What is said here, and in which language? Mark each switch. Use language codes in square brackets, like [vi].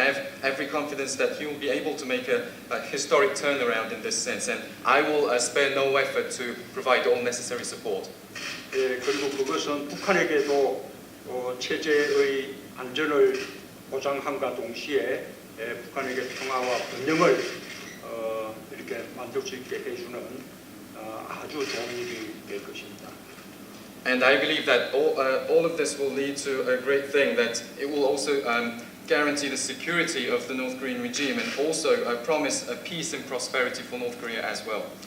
[en] I have every confidence that he will be able to make a historic turnaround in this sense, and I will spare no effort to provide all necessary support. [ko] 예, 그리고 그것은 북한에게도 체제의 안전을 보장함과 동시에 북한에게 평화와 번영을 이렇게 만들 수 있게 해주는 아주 좋은 일이 될 것입니다. [en] And I believe that all of this will lead to a great thing, that it will also guarantee the security of the North Korean regime and also promise a peace and prosperity for North Korea as well.